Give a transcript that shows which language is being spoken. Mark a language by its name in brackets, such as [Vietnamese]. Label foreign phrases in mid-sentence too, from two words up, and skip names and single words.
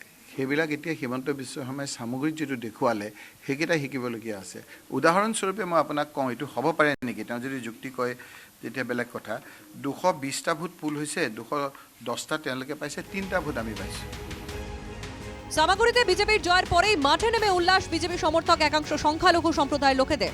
[Assamese] সেইবিলাক এতিয়া হিমন্ত বিশ্ব শৰ্মাই সামগ্ৰীত যিটো দেখুৱালে সেইকেইটা শিকিবলগীয়া আছে। উদাহৰণস্বৰূপে মই আপোনাক কওঁ, এইটো হ'ব পাৰে নেকি, তেওঁ যদি যুক্তি কয় তেতিয়া বেলেগ কথা। 220টা [English] vote poll [Assamese] হৈছে, 210টা তেওঁলোকে পাইছে, 3টা ভোট আমি পাইছোঁ। [Bangla] সামাগুড়িতে বিজেপির জয়ের পরেই মাঠে নেমে উল্লাস বিজেপি সমর্থক একাংশ সংখ্যালঘু সম্প্রদায়ের লোকেদের।